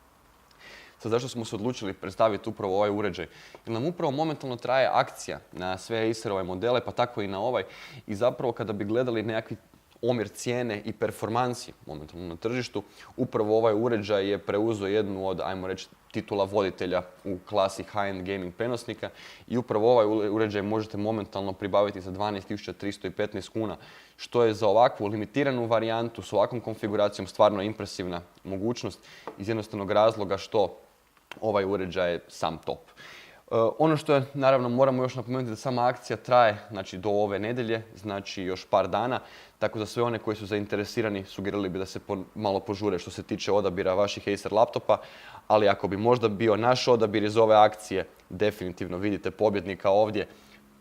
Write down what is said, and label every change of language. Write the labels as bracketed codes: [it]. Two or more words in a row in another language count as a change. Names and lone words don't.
[hr] Sad zašto smo se odlučili predstaviti upravo ovaj uređaj? Jer nam upravo momentalno traje akcija na sve Acerove modele, pa tako i na ovaj. I zapravo kada bi gledali nekakvi omjer cijene i performansi momentalno na tržištu, upravo ovaj uređaj je preuzeo jednu od, ajmo reći, titula voditelja u klasi [en] high-end gaming [hr] prenosnika i upravo ovaj uređaj možete momentalno pribaviti za 12.315 kuna, što je za ovakvu limitiranu varijantu s ovakvom konfiguracijom stvarno impresivna mogućnost iz jednostavnog razloga što ovaj uređaj je sam top. Ono što je, naravno, moramo još napomenuti da sama akcija traje, znači, do ove nedjelje, znači još par dana, tako da sve one koji su zainteresirani sugerirali bi da se malo požure što se tiče odabira vaših Acer laptopa, ali ako bi možda bio naš odabir iz ove akcije, definitivno vidite pobjednika ovdje.